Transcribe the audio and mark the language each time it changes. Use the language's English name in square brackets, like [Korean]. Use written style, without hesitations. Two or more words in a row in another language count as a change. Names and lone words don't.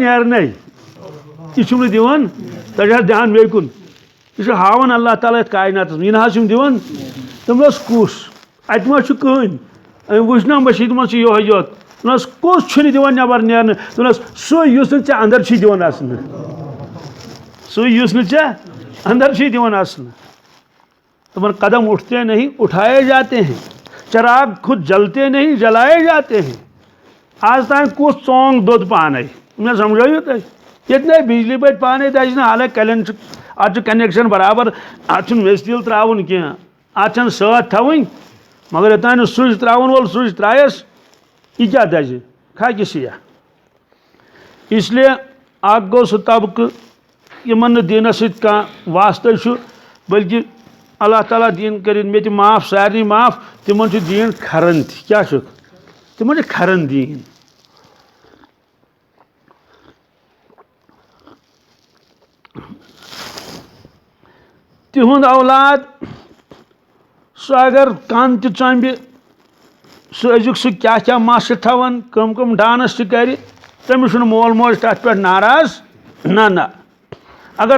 [Kashmiri] نیرنے یہِ چھُم نہٕ دِوان تتہِ حظ دھیان بیٚیہِ کُن یہ چھُ ہاوان اللہ تعالیٰ یتھ کائناتس منٛز یہِ نہ حظ چھُم دِوان دوٚپنس کُس اتہِ ما چھُ کٕہٕنۍ أمۍ وٕچھ نا مسجد منٛز چھُ یِہوے یوت دوٚپنس کُس چھُنہٕ دِوان نٮ۪بر نیرنہٕ دوٚپنس سُے یُس نہٕ ژےٚ اندر چھُے دِوان اژنہٕ سُے یُس نہٕ ژےٚ اندر چھُے دِوان اژنہٕ دپان [Urdu] قدم اٹھتے نہیں اٹھائے جاتے ہیں چراغ خود جلتے نہیں جلائے جاتے ہیں [Kashmiri] آج تام کُس ژونگ دوٚد پانے مےٚ سمجھٲیِو تۄہہِ ییٚتہِ نَے بجلی بٔتۍ پانے تہِ چھِنہٕ حالانکہِ کلین چھُ اتھ چھُ کنیکشن برابر اتھ چھُنہٕ میٚژِ تیٖل تراوُن کینٛہہ اتھ چھنہٕ سۭتۍ تھاوٕنۍ مگر یوٚتانۍ نہٕ سُچ تراون وول سُچ ترایس یہِ کیٛاہ دزِ کھاکہِ سِیاہ اس لیے اکھ گوٚو سُہ طبقہٕ یِمن نہٕ دیٖنس سۭتۍ کانٛہہ واسطے چھُ بلکہِ اللہ تعالیٰ دیٖن کٔرِنۍ مےٚ تہِ معاف سارنٕے معاف تِمن چھُ دیٖن کھران تہِ کیٛاہ چھُکھ تِمن چھُ کھران دیٖن تِہُنٛد اولاد سُہ اگر کن تہِ ژۄمبہِ سُہ أزیُک سُہ کیٛاہ کیٛاہ مس چھِ تھاوان کٕم ڈانس تہِ کرِ تٔمِس چھُنہٕ مول موج تتھ پٮ۪ٹھ ناراض نہ اگر